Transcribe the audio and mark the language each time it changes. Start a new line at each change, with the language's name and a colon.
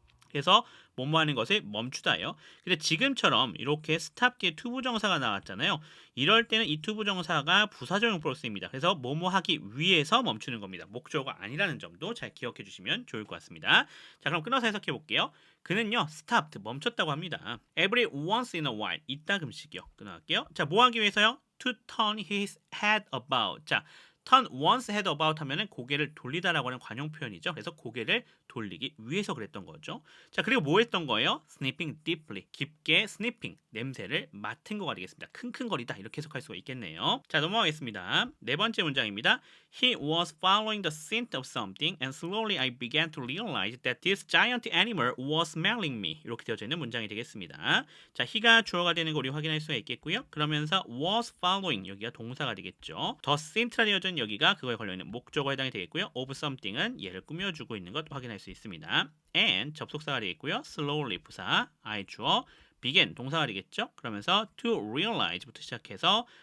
Korean: 그래서 뭐뭐 하는 것을 멈추다예요. 근데 지금처럼 이렇게 stop 뒤에 투부정사가 나왔잖아요. 이럴 때는 이 투부정사가 부사적 용법으로 쓰입니다. 그래서 뭐뭐 하기 위해서 멈추는 겁니다. 목적어가 아니라는 점도 잘 기억해 주시면 좋을 것 같습니다. 자, 그럼 끊어서 해석해 볼게요. 그는요, stopped, 멈췄다고 합니다.
English: Every once in a while, 이따금씩이요.
Korean: 끊어갈게요. 자, 뭐 하기 위해서요? To turn his head about. 자, turn one's head about 하면은 고개를 돌리다라고 하는 관용 표현이죠. 그래서 고개를 돌리기 위해서 그랬던 거죠. 자, 그리고 뭐 했던 거예요?
English: sniffing deeply.
Korean: 깊게 sniffing, 냄새를 맡은 거가 되겠습니다. 킁킁거리다 이렇게 해석할 수가 있겠네요. 자, 넘어가겠습니다. 네 번째 문장입니다.
English: He was following the scent of something and slowly I began to realize that this giant animal was smelling me.
Korean: 이렇게 되어져 있는 문장이 되겠습니다. 자, he가 주어가 되는 거 우리 확인할 수가 있겠고요. 그러면서 was following 여기가 동사가 되겠죠. the scent라 되어져 있는 여기가 그거에 걸려있는 목적어에 해당이 되겠고요. of something은 얘를 꾸며주고 있는 것 확인할 수 있습니다. and 접속사가 되겠고요. slowly 부사, I 주어, begin 동사가 되겠죠. 그러면서 to realize부터 시작해서